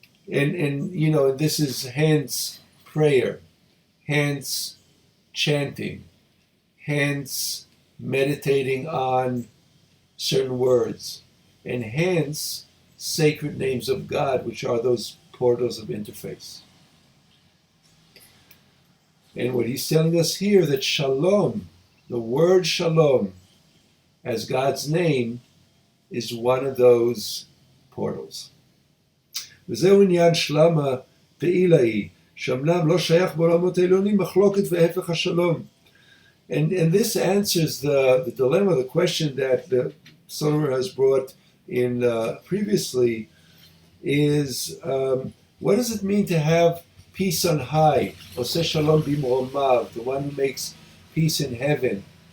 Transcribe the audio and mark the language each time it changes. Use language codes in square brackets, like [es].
[en] And you know, this is hence prayer, hence chanting, hence meditating on certain words, and hence sacred names of God, which are those portals of interface. And what he's telling us here, that Shalom, the word Shalom, as God's name, is one of those portals. [he] וזהו עניין שלמה פעילה היא, שאמנם לא שייך בעולמות העליונים מחלוקת והפך השלום. [en] And this answers the dilemma, the question that the Solomon has brought in previously, is what does it mean to have peace on high? [he] Oseh shalom bimromav, [en] the one who makes peace in heaven.